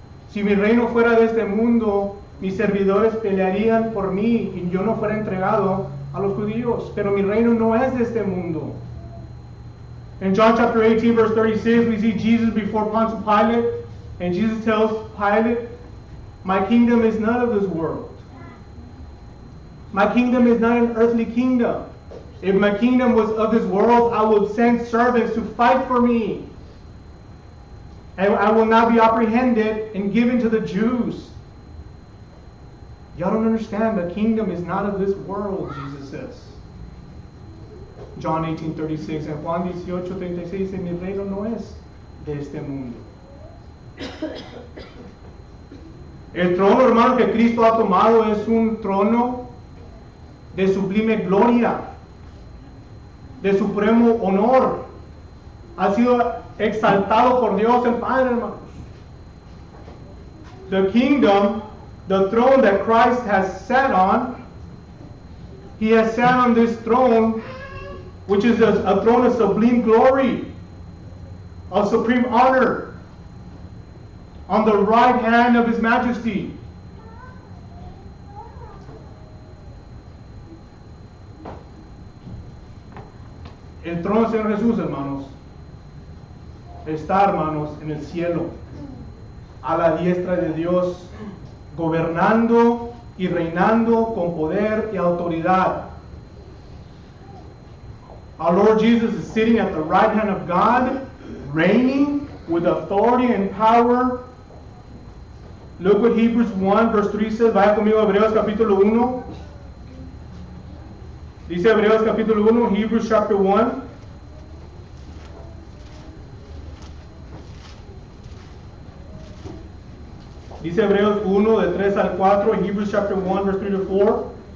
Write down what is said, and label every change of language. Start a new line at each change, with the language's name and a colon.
Spanish: Si mi reino fuera de este mundo, mis servidores pelearían por mí y yo no fuera entregado a los judíos, pero mi reino no es de este mundo.
English: In John chapter 18, verse 36, we see Jesus before Pontius Pilate, and Jesus tells Pilate, my kingdom is not of this world. My kingdom is not an earthly kingdom. If my kingdom was of this world, I would send servants to fight for me. And I will not be apprehended and given to the Jews. Y'all don't understand, the kingdom is not of this world, Jesus says.
Spanish: John 18:36 and Juan 18:36 dice, mi reino no es de este mundo. El trono, hermano, que Cristo ha tomado es un trono de sublime gloria, de supremo honor. Ha sido exaltado por Dios el Padre, hermanos.
English: The kingdom, the throne that Christ has sat on, he has sat on this throne, which is a throne of sublime glory, of supreme honor, on the right hand of his majesty.
Spanish: El trono del Señor Jesús, hermanos, está, hermanos, en el cielo, a la diestra de Dios, gobernando y reinando con poder y autoridad.
English: Our Lord Jesus is sitting at the right hand of God, reigning with authority and power. Look what Hebrews 1 verse 3 says.
Spanish: Vaya conmigo a Hebreos capítulo 1. Dice Hebreos capítulo 1, Hebrews chapter 1. Dice Hebreos 1 de 3 al 4,
English: Hebrews chapter 1 verse 3 to 4.